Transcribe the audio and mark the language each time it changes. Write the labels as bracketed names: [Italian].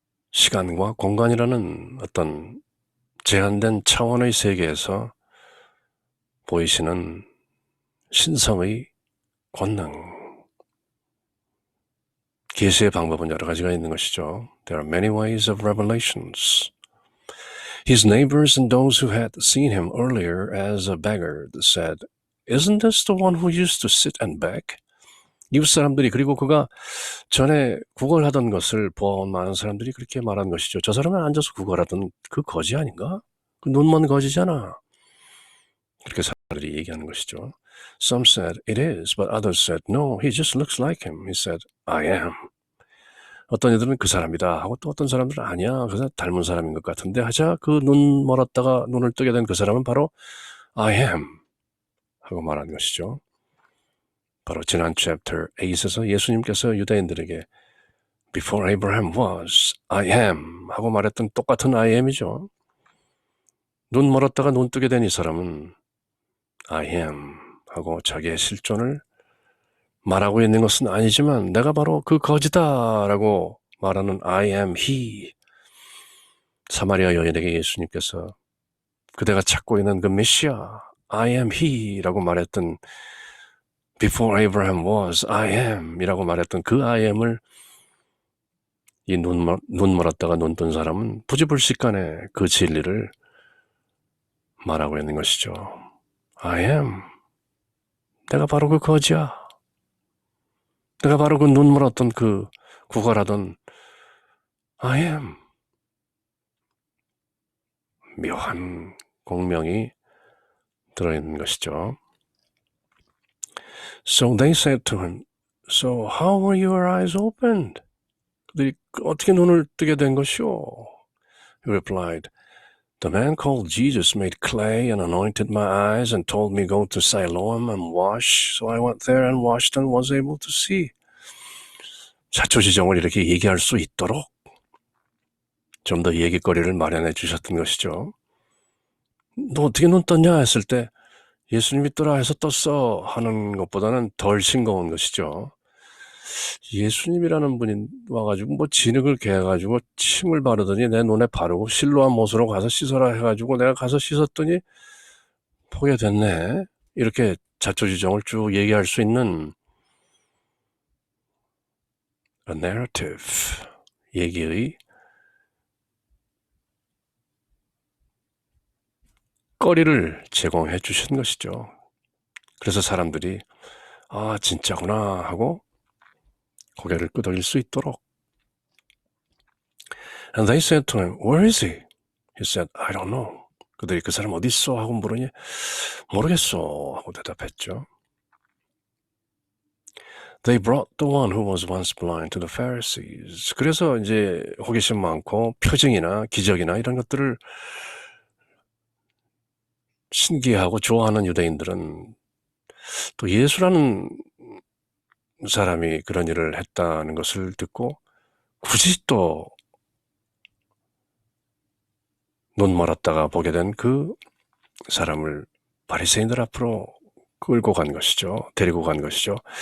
[Korean] 시간과 공간이라는 어떤 제한된 차원의 세계에서 보이시는 신성의 권능, 계시의 방법은 여러 가지가 있는 것이죠. [English] There are many ways of revelations. His neighbors and those who had seen him earlier as a beggar said, Isn't this the one who used to sit and beg? [Korean] 이웃 사람들이 그리고 그가 전에 구걸하던 것을 보아온 많은 사람들이 그렇게 말한 것이죠. 저 사람은 앉아서 구걸하던 그 거지 아닌가? 그 눈먼 거지잖아. 그렇게 사람들이 얘기하는 것이죠. [English] Some said, it is, but others said, no, he just looks like him. He said, I am. [Korean] 어떤 이들은 그 사람이다 하고 또 어떤 사람들은 아니야. 그래서 닮은 사람인 것 같은데 하자 그 눈 멀었다가 눈을 뜨게 된 그 사람은 바로 [English] I am [Korean] 하고 말한 것이죠. 바로 지난 챕터 8에서 예수님께서 유대인들에게 [English] Before Abraham was, I am [Korean] 하고 말했던 똑같은 [English] I am이죠. [Korean] 눈 멀었다가 눈 뜨게 된 이 사람은 [English] I am [Korean] 하고 자기의 실존을 말하고 있는 것은 아니지만 내가 바로 그 거지다 라고 말하는 [English] I am he. [Korean] 사마리아 여인에게 예수님께서 그대가 찾고 있는 그 메시아 [English] I am he [Korean] 라고 말했던 [English] Before Abraham was, I am [Korean] 이라고 말했던 그 [English] I am [Korean] 을 이 눈 멀었다가 눈 뜬 사람은 부지불식간에 그 진리를 말하고 있는 것이죠. [English] I am. [Korean] 내가 바로 그 거지야. 내가 바로 그 눈 멀었던 그 구걸하던 [English] I am. [Korean] 묘한 공명이 들어있는 것이죠. [English] So they said to him, So how were your eyes opened? [Korean] 그들이 어떻게 눈을 뜨게 된 것이오? [English] He replied, The man called Jesus made clay and anointed my eyes and told me go to Siloam and wash. So I went there and washed and was able to see. [Korean] 자초지종을 이렇게 얘기할 수 있도록 좀 더 얘기거리를 마련해 주셨던 것이죠. 너 어떻게 눈 떴냐 했을 때 예수님이 뜨라 해서 떴어 하는 것보다는 덜 싱거운 것이죠. 예수님이라는 분이 와가지고 뭐 진흙을 개가지고 침을 바르더니 내 눈에 바르고 실로암 못으로 가서 씻어라 해가지고 내가 가서 씻었더니 보게 됐네. 이렇게 자초지종을 쭉 얘기할 수 있는 a narrative, 얘기의 거리를 제공해 주신 것이죠. 그래서 사람들이 아 진짜구나 하고 고개를 끄덕일 수 있도록. [English] And they said to him, Where is he? He said, I don't know. [Korean] 그들이 그 사람 어디 있어? 하고 물으니 모르겠어 하고 대답했죠. [English] They brought the one who was once blind to the Pharisees. [Korean] 그래서 이제 호기심 많고 표징이나 기적이나 이런 것들을 신기하고 좋아하는 유대인들은 또 예수라는 사람이 그런 일을 했다는 것을 듣고 굳이 또 눈 멀었다가 보게 된 그 사람을 바리새인들 앞으로 끌고 간 것이죠. 데리고 간 것이죠.